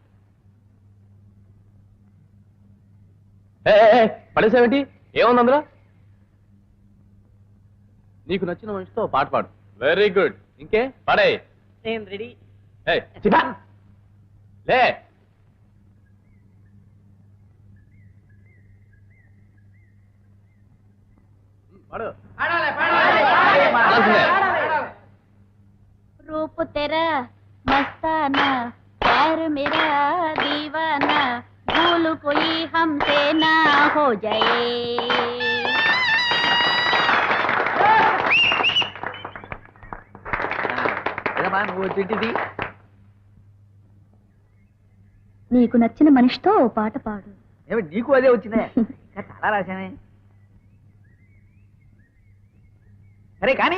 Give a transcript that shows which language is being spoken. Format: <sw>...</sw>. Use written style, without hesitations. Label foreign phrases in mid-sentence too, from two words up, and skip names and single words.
<te>పడేసావేంటి ఏముంది అందులో నీకు నచ్చిన మనిషితో పాట పాడు</te> <en>very good</en> <te>ఇంకే పాడే నేను రెడీ లే పాడు</te> <hi>रूप तेरा मस्ताना प्यार मेरा दीवाना भूल कोई हमसे ना हो जाए</hi> <te>నువ్వు చిట్టిది నీకు నచ్చిన మనిషితో ఓ పాట పాడు ఏమి నీకు అదే వచ్చిందే ఇంకా చాలా రాశానే సరే కానీ</te>